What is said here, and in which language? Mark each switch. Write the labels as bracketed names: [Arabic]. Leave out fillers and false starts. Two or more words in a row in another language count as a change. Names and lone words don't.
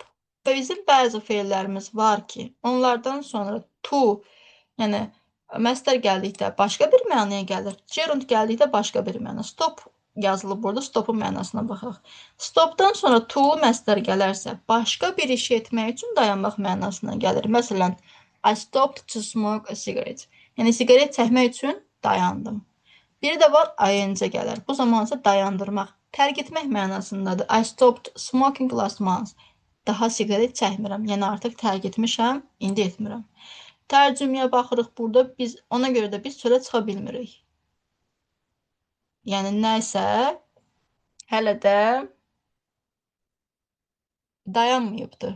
[Azerbaijani] Bizim bəzi feillərimiz var ki, onlardan sonra to, yəni məstər gəldikdə başqa bir mənaya gəlir. Gerund gəldikdə başqa bir məna. Stop yazılıb burada, stopun mənasına baxaq. Stopdan sonra to məstər gələrsə, başqa bir işi etmək üçün dayanmaq mənasına gəlir. Məsələn, [English] I stopped to smoke a cigarette. [Azerbaijani] Yəni, siqaret çəkmək üçün dayandım. Biri də var, ing gələr. Bu zaman isə dayandırmaq, tərk etmək mənasındadır. [English] I stopped smoking last month. [Azerbaijani] Daha siqaret çəkmirəm. Yəni, artıq tərk etmişəm, indi etmirəm. Tərcüməyə baxırıq burada. Ona görə də biz çölə çıxa bilmirik. Yəni, nəysə hələ də dayanmayıbdır.